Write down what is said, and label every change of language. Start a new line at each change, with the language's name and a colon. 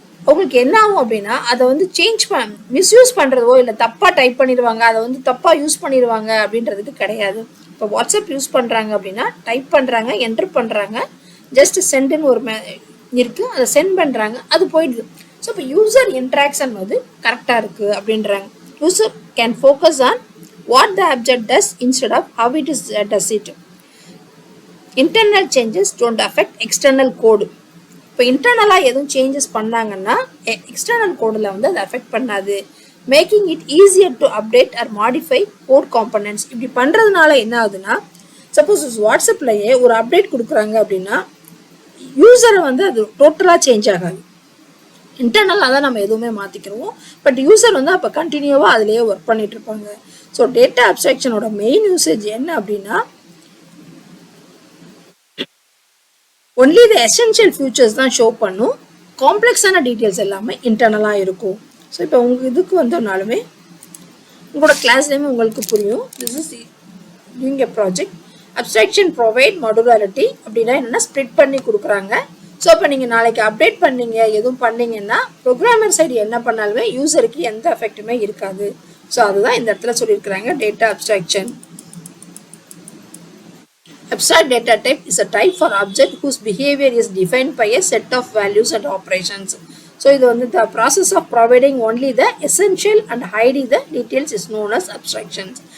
Tamil: உங்களுக்கு என்ன ஆகும் அப்படின்னா, அதை வந்து மிஸ்யூஸ் பண்ணுறதோ இல்லை தப்பாக டைப் பண்ணிடுவாங்க, அதை வந்து தப்பாக யூஸ் பண்ணிடுவாங்க அப்படின்றதுக்கு கிடையாது. இப்போ வாட்ஸ்அப் யூஸ் பண்ணுறாங்க அப்படின்னா டைப் பண்ணுறாங்க, என்ட்ரு பண்ணுறாங்க, ஜஸ்ட் சென்டுன்னு ஒரு இருக்குது, அதை சென்ட் பண்ணுறாங்க, அது போயிடுது. ஸோ இப்போ யூசர் இன்ட்ராக்ஷன் வந்து கரெக்டாக இருக்குது அப்படின்றாங்க.
English: User can focus on what the object does instead of how it does it. Internal changes don't affect external code.
Tamil: இப்போ இன்டர்னலாக எதுவும் சேஞ்சஸ் பண்ணாங்கன்னா எக்ஸ்டர்னல் கோடில் வந்து அதை அஃபெக்ட் பண்ணாது.
English: Making it easier to update or modify code components.
Tamil: இப்படி பண்ணுறதுனால என்ன ஆகுதுன்னா, சப்போஸ் வாட்ஸ்அப்லேயே ஒரு அப்டேட் கொடுக்குறாங்க அப்படின்னா யூசரை வந்து அது டோட்டலாக சேஞ்ச் ஆகாது. இன்டர்னலாக தான் நம்ம எதுவுமே மாற்றிக்கிறோம். பட் யூசர் வந்து அப்போ கண்டினியூவாக அதிலேயே ஒர்க் பண்ணிட்டு இருப்பாங்க. ஸோ டேட்டா அப்ஸ்ட்ராக்ஷனோட மெயின் யூசேஜ் என்ன அப்படின்னா,
English: only the essential features
Tamil: தான் ஷோ பண்ணும். காம்ப்ளெக்ஸான டீட்டெயில்ஸ் எல்லாமே இன்டர்னலாக இருக்கும். ஸோ இப்போ உங்கள் இதுக்கு வந்தோம்னாலுமே உங்களோட கிளாஸ்லேயுமே உங்களுக்கு புரியும்.
English: This is doing a project. Abstraction provide modularity
Tamil: அப்படின்னா என்னென்னா ஸ்ப்ளிட் பண்ணி கொடுக்குறாங்க. ஸோ இப்போ நீங்கள் நாளைக்கு அப்டேட் பண்ணீங்க எதுவும் பண்ணீங்கன்னா ப்ரோக்ராமர் சைடு என்ன பண்ணாலுமே யூசருக்கு எந்த எஃபெக்ட்டுமே இருக்காது. ஸோ அதுதான் இந்த இடத்துல சொல்லியிருக்கிறாங்க data abstraction.
English: Abstract data type is a type for object whose behavior is defined by a set of values and operations. So
Tamil: இது வந்து
English: the process of providing only the essential and hiding the details is known as abstractions.